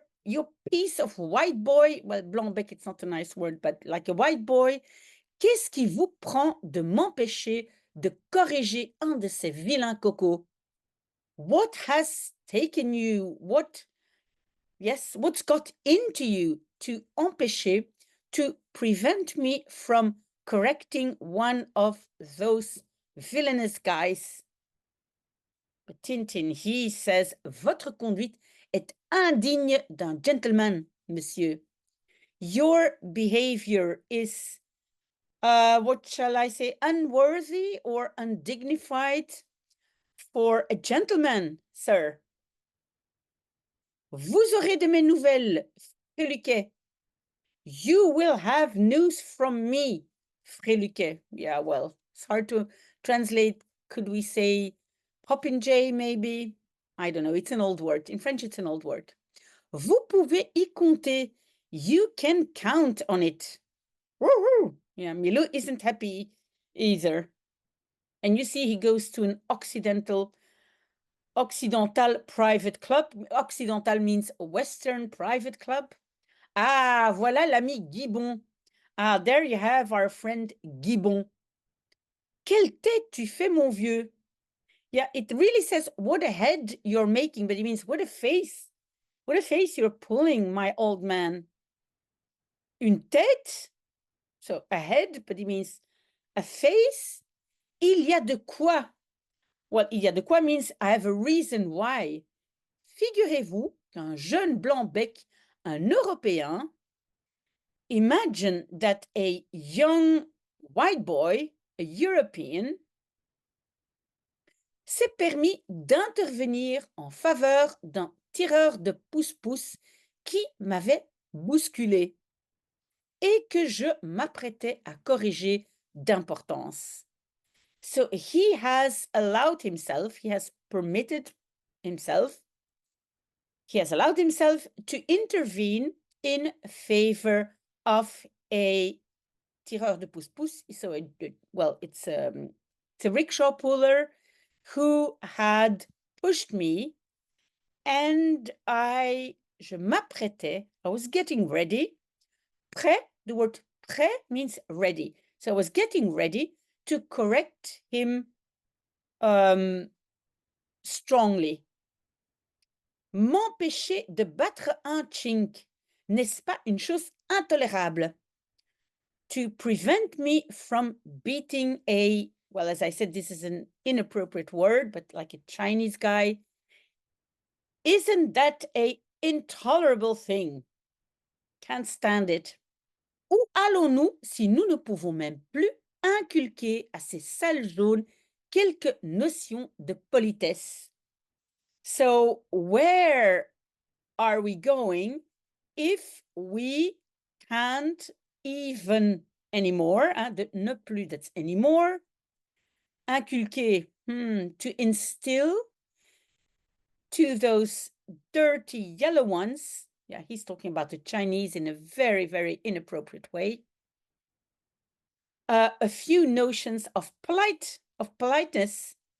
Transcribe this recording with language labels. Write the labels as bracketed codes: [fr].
[en] you piece of white boy, well, blanc-bec, it's not a nice word, but like a white boy, [fr] qu'est-ce qui vous prend de m'empêcher de corriger un de ces vilains cocos? [en] What has taken you, what's got into you to empêcher, to prevent me from correcting one of those villainous guys? But Tintin, he says, [fr] votre conduite est indigne d'un gentleman, monsieur. [en] Your behavior is, what shall I say, unworthy or undignified for a gentleman, sir. [fr] Vous aurez de mes nouvelles, Fréluquet. [en] You will have news from me, Fréluquet. Yeah, well, it's hard to translate. Could we say popinjay, maybe? I don't know. It's an old word. In French, it's an old word. [fr] Vous pouvez y compter. [en] You can count on it. Woo-hoo. Yeah, Milou isn't happy either. And you see, he goes to an Occidental private club. Occidental means Western private club. [fr] Ah, voilà l'ami Guibon. [en] Ah, there you have our friend Guibon. [fr] Quelle tête tu fais, mon vieux? [en] Yeah, it really says what a head you're making, but it means what a face. What a face you're pulling, my old man. [fr] Une tête? [en] So a head, but it means a face. [fr] Il y a de quoi? [en] Well, [fr] il y a de quoi [en] means I have a reason why. [fr] Figurez-vous qu'un jeune blanc-bec, un Européen, [en] imagine that a young white boy, a European, [fr] s'est permis d'intervenir en faveur d'un tireur de pouce-pouce qui m'avait bousculé et que je m'apprêtais à corriger d'importance. [en] So he has allowed himself, he has permitted himself, he has allowed himself to intervene in favor of a [fr] tireur de pouce-pouce. [en] So, it's a rickshaw puller who had pushed me, and [fr] je m'apprêtais, [en] I was getting ready. Prêt, the word prêt means ready. So I was getting ready to correct him strongly. [fr] M'empêcher de battre un chink, n'est-ce pas une chose intolérable? [en] To prevent me from beating well, as I said, this is an inappropriate word, but like a Chinese guy, isn't that a intolerable thing? Can't stand it. [fr] Où allons-nous si nous ne pouvons même plus inculquer à ces salles jaunes quelques notions de politesse? [en] So where are we going if we can't even anymore, [fr] de ne plus, [en] that's anymore, inculquer, to instill to those dirty yellow ones, yeah, he's talking about the Chinese in a very, very inappropriate way, a few notions of politeness.